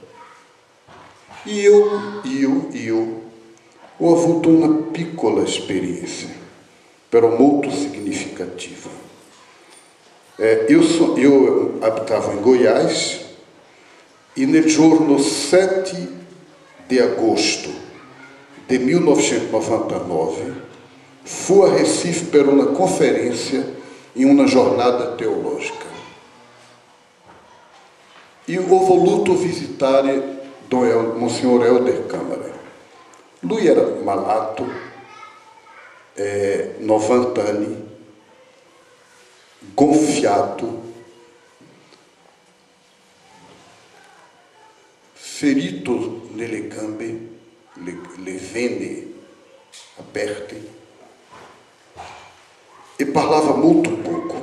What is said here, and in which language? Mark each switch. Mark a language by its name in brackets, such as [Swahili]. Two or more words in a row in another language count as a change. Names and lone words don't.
[Italian] Io ho avuto una piccola esperienza, però molto significativa. [Portuguese] Eu abitava em Goiás e no giorno 7 de agosto de 1999 fui a Recife [Italian] per una [Portuguese] conferência em uma jornada teológica. [Italian] E ho voluto visitare Monsignor Helder Câmara. Lui era malato, 90 anni, gonfiato, ferito nelle gambe, le vene aperte, e parlava molto poco.